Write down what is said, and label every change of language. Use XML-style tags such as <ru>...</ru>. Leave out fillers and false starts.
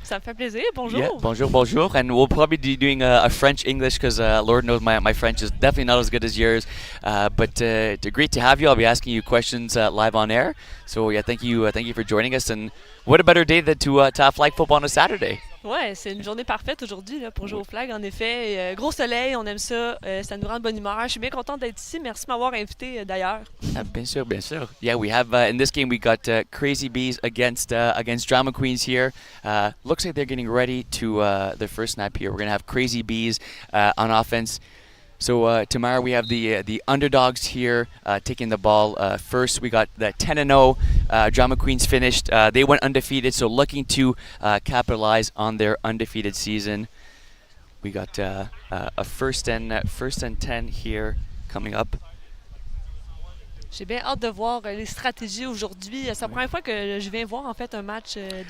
<fr>Ça me fait plaisir. Bonjour. Yeah, bonjour, bonjour.</fr> <en>And we'll probably be doing a French-English because Lord knows my French is definitely not as good as yours. But great to have you. I'll be asking you questions live on air. So yeah, thank you for joining us. And what a better day than to have flag football on a Saturday.</en> <fr>Ouais, c'est une journée parfaite aujourd'hui là, pour jouer au flag. En effet, gros soleil, on aime ça. Ça nous rend de bonne humeur. Je suis bien contente d'être ici. Merci de m'avoir invité d'ailleurs. Bien sûr, bien sûr.</fr> <en>Yeah, we have in this game we got Crazy Bees against Drama Queens here. Looks like they're getting ready to their first snap here. We're gonna have Crazy Bees on offense. So tomorrow we have the Underdogs here taking the ball first. We got the 10-0 Drama Queens finished. They went undefeated, so looking to capitalize on their undefeated season. We got a first and 10 here coming up.</en> <fr>J'ai bien hâte de voir les stratégies aujourd'hui. C'est la première fois que je viens voir en fait un match de</fr>